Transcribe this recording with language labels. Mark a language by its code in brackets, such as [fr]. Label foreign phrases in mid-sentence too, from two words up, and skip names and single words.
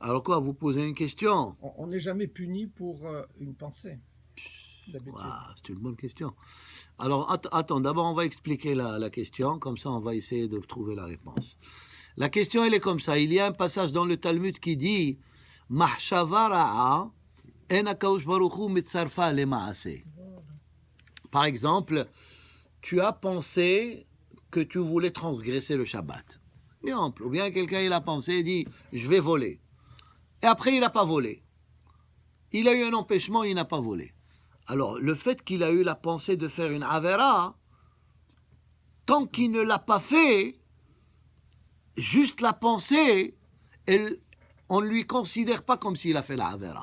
[fr] Alors quoi, vous posez une question? On n'est jamais puni pour une pensée. Wow, c'est une bonne question. Alors, attends, d'abord, on va expliquer la question, comme ça, on va essayer de trouver la réponse. La question, elle est comme ça. Il y a un passage dans le Talmud qui dit [he] מחשבה רעה, אין הקדוש ברוך הוא מצרפה למעשה. [fr] Par exemple, tu as pensé que tu voulais transgresser le Shabbat. Exemple, ou bien quelqu'un il a pensé et dit je vais voler. Et après il n'a pas volé. Il a eu un empêchement, il n'a pas volé. Alors le fait qu'il a eu la pensée de faire une avera, tant qu'il ne l'a pas fait, juste la pensée, on ne lui considère pas comme s'il a fait la avera.